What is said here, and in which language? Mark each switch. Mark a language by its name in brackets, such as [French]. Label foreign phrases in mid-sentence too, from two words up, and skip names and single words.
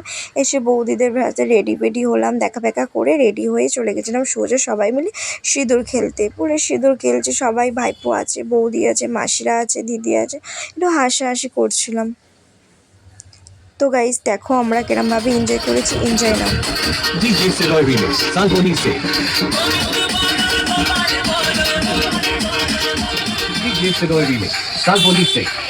[Bangla] এসে বৌদিদের হাতে রেডি হলাম, দেখা করে রেডি হয়ে চলে গেছিলাম সোজা সবাই মিলে সিঁদুর খেলতে। পুরো সিঁদুর খেলছে সবাই, ভাইপো আছে, বৌদি আছে, মাসিরা আছে, দিদি আছে, একটু হাসাহাসি করছিলাম। তো গাইস দেখো আমরা কিরমভাবে এনজয় করেছি, এনজয় নাও। [Hindi] DJ Siroy Remix, Salboni se. DJ Siroy Remix, Salboni se.